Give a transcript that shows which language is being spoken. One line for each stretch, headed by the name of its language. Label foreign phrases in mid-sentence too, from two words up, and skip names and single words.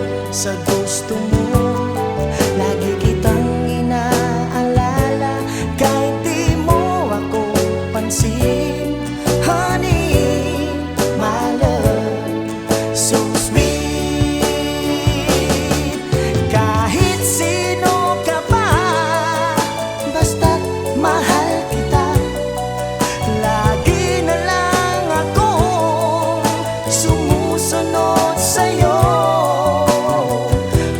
Filipino: sa gusto mo. Lagi kitang inaalala kahit di mo ako pansin.
English: Honey, my love, so sweet.
Filipino: Kahit sino ka pa, basta't mahal kita. Lagi na lang akong sumusunod sa'yo.